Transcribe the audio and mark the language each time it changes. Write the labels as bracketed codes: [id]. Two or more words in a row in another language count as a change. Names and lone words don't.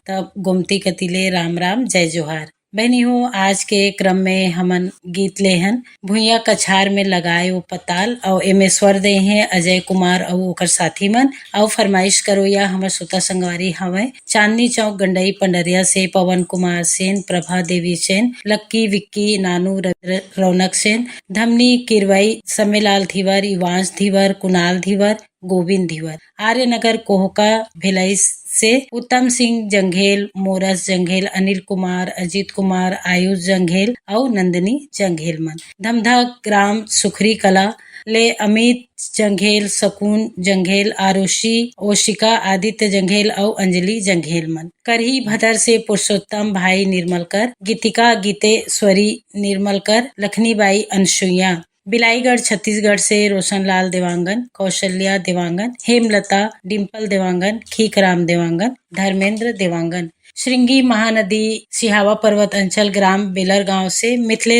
[hne] तब गोमती कतिले राम राम जय जोहार। बहनी हो आज के क्रम में हमन गीत लेहन भुइया कछार में लगाए वो पताल और एमे स्वर दे हैं अजय कुमार और ओकर साथी मन और फरमाइश करो या हमर श्रोता संगवारी हवे चांदनी चौक गंडई पंडरिया से पवन कुमार सेन, प्रभा देवी सेन, लक्की विक्की नानू रौनक सेन, धमनी किरवाई सम्मेलाल धीवर, युवांश धीवर, कुणाल धीवर, गोविंद धीवर, आर्यनगर कोहका भिलाई से उत्तम सिंह जंघेल, मोरस जंघेल, अनिल कुमार, अजीत कुमार, आयुष जंघेल और नंदिनी जंघेल मन, धमधा ग्राम सुखरी कला ले अमित जंघेल, सकून जंघेल, आरुषि ओशिका, आदित्य जंघेल और अंजलि जंघेल मन, करही भदर से पुरुषोत्तम भाई निर्मलकर, गीतिका गीतेश्वरी निर्मलकर, लखनीबाई अनसुईया, बिलाईगढ़ छत्तीसगढ़ से रोशनलाल देवांगन, कौशल्या देवांगन, हेमलता, डिम्पल देवांगन, खीकराम देवांगन, धर्मेंद्र देवांगन, श्रृंगी महानदी सिहावा पर्वत अंचल ग्राम बेलर गांव से मिथिलेश